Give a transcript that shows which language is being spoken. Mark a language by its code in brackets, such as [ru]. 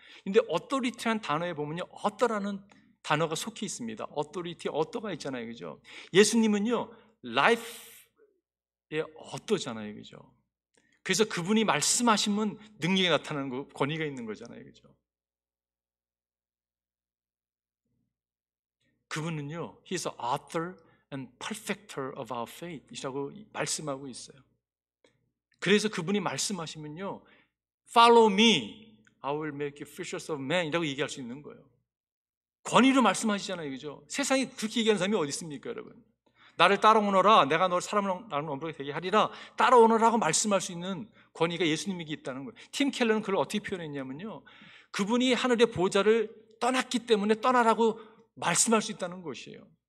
[ko] 근데 어토리티란 단어에 보면요 어떠라는 단어가 속해 있습니다. 어토리티, 어떠가 있잖아요, 그죠? 예수님은요 라이프의 어떠잖아요, 그죠? 그래서 그분이 말씀하시면 능력이 나타나는 거, 권위가 있는 거잖아요, 그죠? 그분은요 [en] He is the author and perfecter of our faith [ko] 이라고 말씀하고 있어요. 그래서 그분이 말씀하시면요 [en] Follow me, I will make you fishers of men [ko] 이라고 얘기할 수 있는 거예요. 권위로 말씀하시잖아요, 그죠? 세상에 그렇게 얘기하는 사람이 어디 있습니까, 여러분? 나를 따라오너라, 내가 너를 사람을 나는 엄격하게 되게 하리라, 따라오너라고 말씀할 수 있는 권위가 예수님에게 있다는 거예요. 팀 켈러는 그걸 어떻게 표현했냐면요, 그분이 하늘의 보좌를 떠났기 때문에 떠나라고 말씀할 수 있다는 것이에요.